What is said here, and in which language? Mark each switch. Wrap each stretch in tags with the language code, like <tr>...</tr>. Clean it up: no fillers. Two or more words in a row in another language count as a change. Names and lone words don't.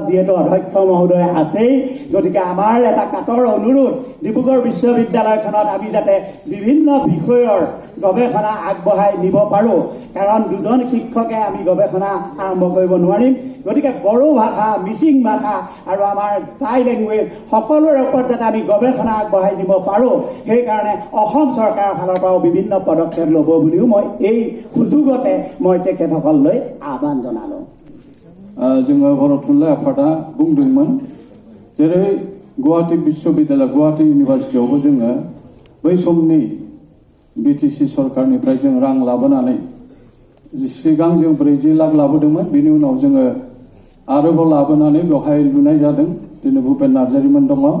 <as>যিহেতু অধ্যক্ষ মহোদয় আছেই গতিকে আমাৰ এটা কাটৰ অনুৰোধ ডিব্ৰুগড় বিশ্ববিদ্যালয়খনত আমি যাতে বিভিন্ন বিষয়ৰ গৱেষণা আগবঢ়াই নিব পাৰোঁ কাৰণ দুজন শিক্ষকে আমি গৱেষণা আৰম্ভ কৰিব নোৱাৰিম গতিকে বড়ো ভাষা মিচিং ভাষা আৰু আমাৰ টাই লেংগুৱেজ সকলোৰে ওপৰত যাতে আমি গৱেষণা আগবঢ়াই নিব পাৰোঁ সেইকাৰণে অসম চৰকাৰৰ ফালৰ পৰাও বিভিন্ন পদক্ষেপ ল'ব বুলিও মই এই সুযোগতে মই তেখেতসকললৈ আহ্বান জনালোঁ</as> <brx>जोङो बर' थुनलाइ आफादा बुंदोंमोन जेरै गुवाहाटी विश्वविद्यालय गुवाहाटी इउनिभार्सिटियावबो जोङो बै समनि बिटिसि सरकारनिफ्राय जों रां लाबोनानै सिगां जों 40 लाख लाबोदोंमोन बेनि उनाव जोङो आरोबाव लाबोनानै बेवहाय लुनाय जादों दिनै भुपेन नार्जारीमोन दङ</brx>